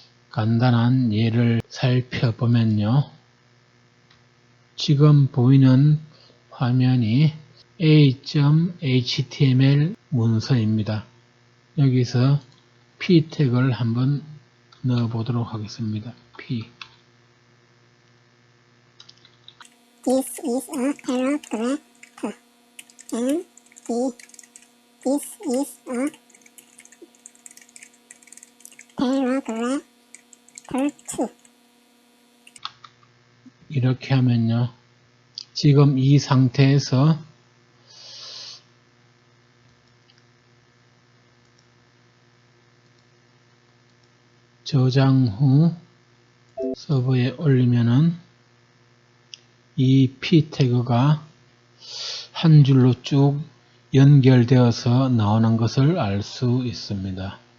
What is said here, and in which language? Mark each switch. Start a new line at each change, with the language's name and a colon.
Korean: 간단한 예를 살펴보면요. 지금 보이는 화면이 a.html 문서입니다. 여기서 p 태그를 한번 넣어 보도록 하겠습니다.
English: p. This is a paragraph and this is a paragraph 2.
Korean: 이렇게 하면요. 지금 이 상태에서 저장 후 서버에 올리면은 이 p 태그가 한 줄로 쭉 연결되어서 나오는 것을 알 수 있습니다.